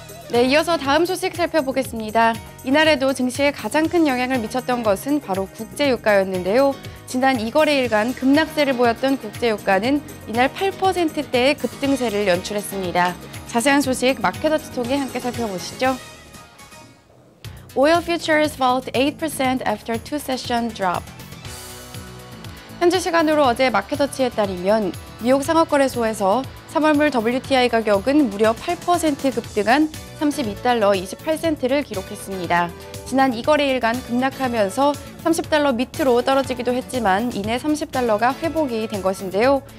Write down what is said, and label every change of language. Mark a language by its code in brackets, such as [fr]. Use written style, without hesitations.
[ko] 네, 이어서 다음 소식 살펴보겠습니다. 이날에도 증시에 가장 큰 영향을 미쳤던 것은 바로 국제유가였는데요. 지난 2거래일간 급락세를 보였던 국제유가는 이날 8%대의 급등세를 연출했습니다. 자세한 소식 마켓워치 통해 함께 살펴보시죠. [en] Oil futures fell 8% after two session drop. [ko] 현지 시간으로 어제 마켓워치에 따르면 뉴욕 상업거래소에서 3월물 WTI 가격은 무려 8% 급등한 32달러 28센트를 기록했습니다. 지난 2거래일간 급락하면서 30달러 밑으로 떨어지기도 했지만 이내 30달러가 회복이 된 것인데요.